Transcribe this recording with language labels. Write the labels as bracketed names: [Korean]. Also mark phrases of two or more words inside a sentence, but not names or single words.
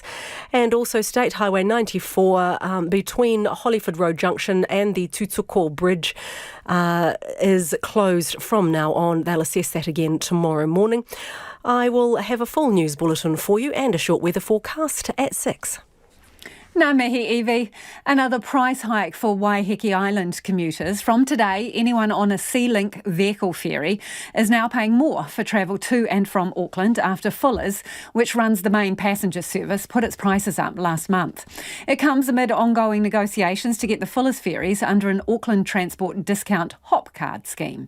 [English] And also State Highway 94 between Hollyford Road Junction and the Tutuko Bridge is closed from now on. They'll assess that again tomorrow morning. I will have a full news bulletin for you and a short weather forecast at 6. [Māori] Ngā mihi, Evie. [English] Another price hike for Waiheke Island commuters. From today, anyone on a Sea-Link vehicle ferry is now paying more for travel to and from Auckland after Fuller's, which runs the main passenger service, put its prices up last month. It comes amid ongoing negotiations to get the Fuller's ferries under an Auckland Transport Discount HOP card scheme.